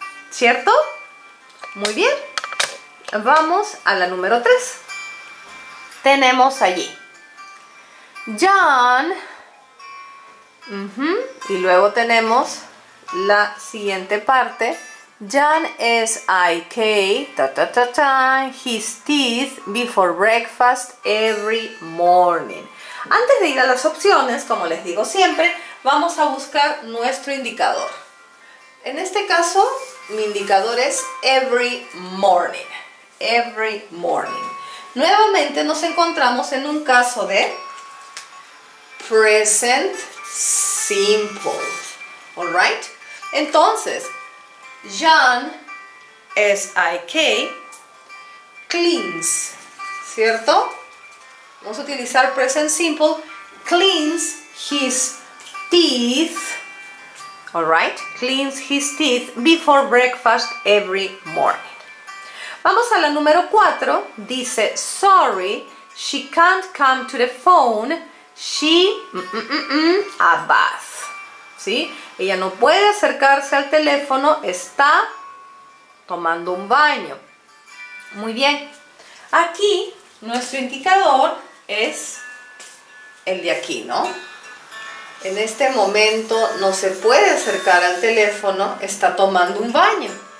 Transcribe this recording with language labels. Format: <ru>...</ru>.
<es>¿Cierto? Muy bien. Vamos a la número 3. Tenemos allí John. Y luego tenemos la siguiente parte.</es> <en>John S.I.K. his teeth before breakfast every morning.</en> <es>Antes de ir a las opciones, como les digo siempre, vamos a buscar nuestro indicador. En este caso, mi indicador es</es> <en>every morning. Every morning.</en> <es>Nuevamente nos encontramos en un caso de present simple.</es> <en>Alright?</en> <es>Entonces, John S.I.K. cleans. ¿Cierto? Vamos a utilizar</es> <en>present simple. Cleans his teeth. Alright? Cleans his teeth before breakfast every morning.</en> <es>Vamos a la número 4. Dice,</es> <en>sorry, she can't come to the phone. She a bath. ¿Sí?</en> <es>Ella no puede acercarse al teléfono, está tomando un baño. Muy bien. Aquí nuestro indicador es el de aquí, ¿no? En este momento no se puede acercar al teléfono, está tomando un baño.</es>